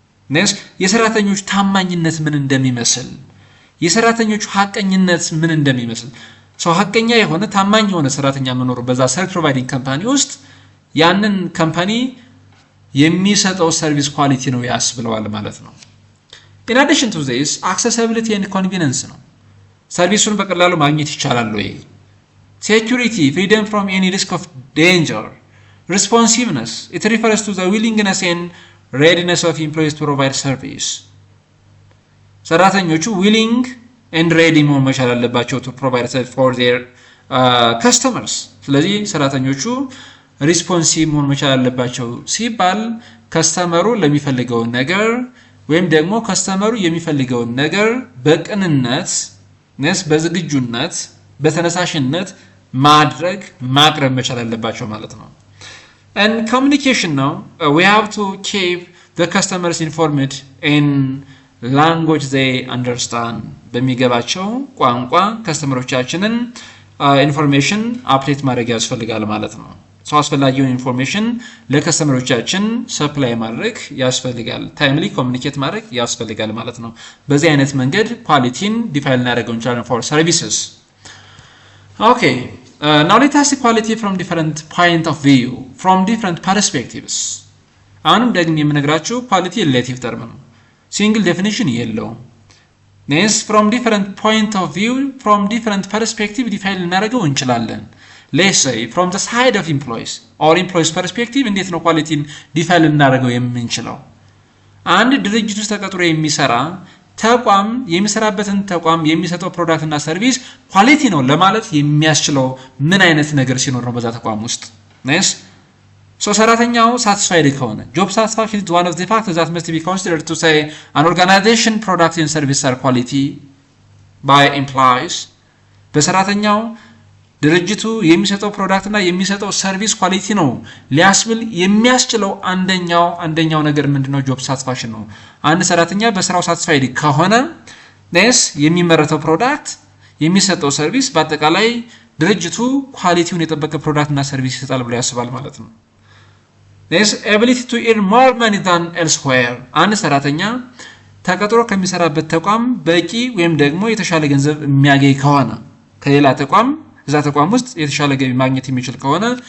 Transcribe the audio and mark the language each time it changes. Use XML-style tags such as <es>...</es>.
<am>ነስ የሰራተኞች ታማኝነት ምን እንደሚመስል የሰራተኞቹ ሐቀኝነት ምን እንደሚመስል ሰው ሐቀኛ የሆነ ታማኝ የሆነ ሰራተኛ መኖር በዛ ሰርቪስ ፕሮቫይዲንግ ካምፓኒ ውስጥ ያንን ካምፓኒ የሚሰጠው ሰርቪስ ኳሊቲ ነው ያስብለዋል ማለት ነው።</am> <en>in addition to this accessibility and convenience</en> <am>ነው። ሰርቪሱን በቀላሉ ማግኘት ይቻላል ወይ?</am> <en>security freedom from any risk of danger responsiveness it refers to the willingness and readiness of employees to provide service</en> <am>ሰራተኞቹ</am> <en>willing and ready</en> <am>መሆን መቻል አለባቸው</am> <en>to provide service for their customers</en> <am>ስለዚህ ሰራተኞቹ ሪስፖንሲቭ መሆን መቻል አለባቸው ሲባል ከስተመሩ ለሚፈልገው ነገር ወይም ደግሞ ከስተመሩ የሚፈልገው ነገር በቅንነት ነስ በዝግጁነት በተነሳሽነት ማድረግ ማቅረብ መቻል አለባቸው ማለት ነው።</am> <en>and communication now we have to keep the customers informed in language they understand</en> <am>በሚገባቸው ቋንቋ ከስተመሮቻችንን ኢንፎርሜሽን አፕዴት ማድረግ ያስፈልጋል ማለት ነው። ሰው አስፈላጊውን ኢንፎርሜሽን ለከስተመሮቻችን ሰፕላይ ማድረግ ያስፈልጋል። ታይምሊ ኮሙኒኬት ማድረግ ያስፈልጋል ማለት ነው። በዚህ አይነት መንገድ ኳሊቲን ዲፋይን እናደርገው እንችላለን</am> <en>for services. Okay, now let us see quality from different point of view, from different perspectives.</en> <am>አሁንም ደግሞ የምነግራችሁ ኳሊቲ ሪሌቲቭ ተርም ነው። ሲንግል ዴፊኒሽን የለውም።</am> <en>Yes, from different point of view, from different perspective</en> <am>ዲፋይን እናደርገው እንችላለን።</am> <en>Let's say from the side of employees or employees perspective</en> <am>እንዴት ነው ኳሊቲን ዲፋይን እናደርገው የምንችለው? አንድ ድርጅት ውስጥ ተቀጥሮ የሚሰራ ተቋም የሚሰራበትን ተቋም የሚሰጠው ፕሮዳክት እና ሰርቪስ ኳሊቲ ነው ለማለት የሚያስችለው ምን አይነት ነገር ሲኖር ነው በዛ ተቋም ውስጥ?</am> <en>Nice. So</en> <am>ሰራተኛው</am> <en>satisfied</en> <am>ከሆነ</am> <en>job satisfaction is one of the factors that must be considered to say an organization product and service are quality by employees.</en> <am>በሰራተኛው ድርጅቱ የሚሰጠው ፕሮዳክት እና የሚሰጠው ሰርቪስ ኳሊቲ ነው ሊያስብል የሚያስችለው አንደኛው ነገር ምንድነው? ጆብ ሳቲስፋክሽን ነው። አንድ ሰራተኛ በስራው ሳቲስፋይድ ከሆነ ነስ የሚመረተው ፕሮዳክት የሚሰጠው ሰርቪስ በአጠቃላይ ድርጅቱ ኳሊቲውን የጠበቀ ፕሮዳክት እና ሰርቪስ ይሰጣል ብሎ ያስባል ማለት ነው። ነስ</am> <en>ability to earn more money than elsewhere</en> <am>አንድ ሰራተኛ ተቀጥሮ ከሚሰራበት ተቋም በቂ ወይም ደግሞ የተሻለ ገንዘብ የሚያገኝ ከሆነ ከሌላ ተቋም እዛ ተቋም ውስጥ የተሻለ ገቢ ማግኘት የሚችል ከሆነ</am>